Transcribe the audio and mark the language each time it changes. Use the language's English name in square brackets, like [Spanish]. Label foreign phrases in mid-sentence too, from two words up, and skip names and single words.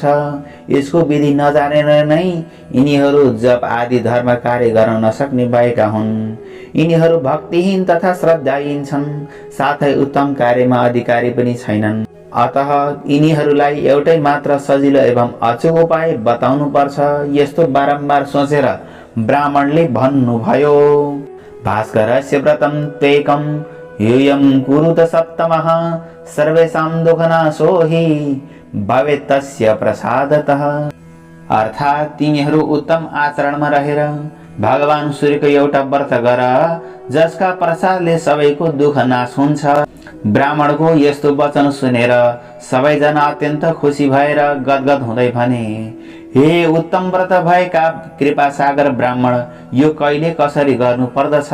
[Nepali] यसको विधि नजानेर नै यिनीहरू जप आदि धर्म कार्य गर्न नसक्ने भएका हुन्। यिनीहरू भक्तिहीन तथा श्रद्धाहीन छन्, साथै उत्तम कार्यमा अधिकारी पनि छैनन्। अतः यिनीहरूलाई एउटै मात्र सजिलो एवं अचूक उपाय बताउनु पर्छ। यस्तो बारम्बार सोचेर ब्राह्मणले भन्नुभयो। [Sanskrit] भास्करस्य व्रतं त्वेकं यूयं कुरुत सप्तमः सर्वेषां दुःखनाशो हि भवेत् तस्य प्रसादतः। [Nepali] अर्थात् तिमीहरू उत्तम आचरणमा रहेर भगवान सूर्यको एउटा व्रत गर, जसका प्रसादले सबैको दुःख नाश हुन्छ। ब्राह्मणको यस्तो वचन सुनेर सबैजना अत्यन्त खुसी भएर गदगद हुँदै भने, हे उत्तम व्रत भएका कृपा सागर ब्राह्मण, यो कहिले कसरी गर्नु पर्दछ?